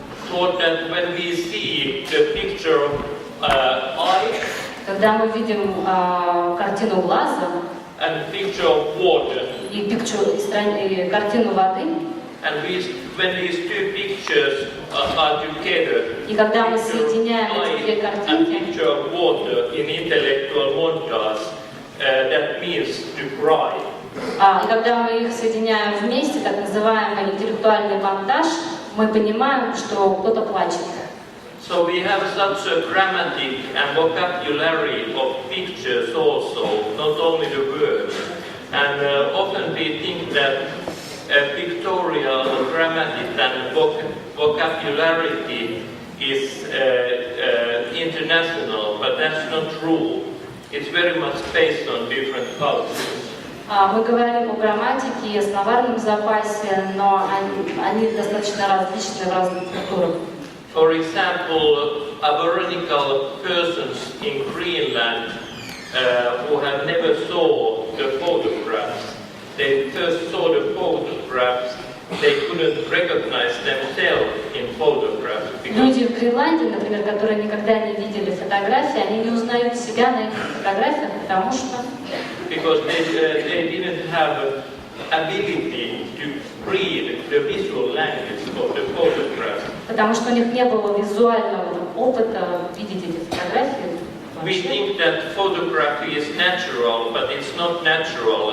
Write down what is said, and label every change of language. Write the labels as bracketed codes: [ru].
[en] Thought that when we see the picture of eye, [ru] Когда мы видим картину глаза [en] and picture of water, [ru] и картину воды, [en] and when these two pictures are together, [ru] и когда мы соединяем эти две [en] and [ru] картинки, [en] picture of water in intellectual montage, that means to cry. [ru] и когда мы их соединяем вместе, так называемый интеллектуальный монтаж, мы понимаем, что кто-то плачет. [en] So we have such a grammatic and vocabulary of pictures also, not only the words. And often we think that pictorial, grammatic and vocabulary is international, but that's not true. It's very much based on different cultures. [ru] Мы говорим о грамматике и о словарном запасе, но они достаточно различны в разных культурах. [en] For example, Aboriginal persons in Greenland who have never saw the photographs, they first saw the photographs, they couldn't recognize themselves in photographs. [ru] Люди в Гренландии, например, которые никогда не видели фотографии, они не узнают себя на этих фотографиях, потому что [en] Because they didn't have ability to read the visual language of the photographs. [ru] Потому что у них не было визуального опыта видеть эти фотографии. [en] We think that photography is natural, but it's not natural.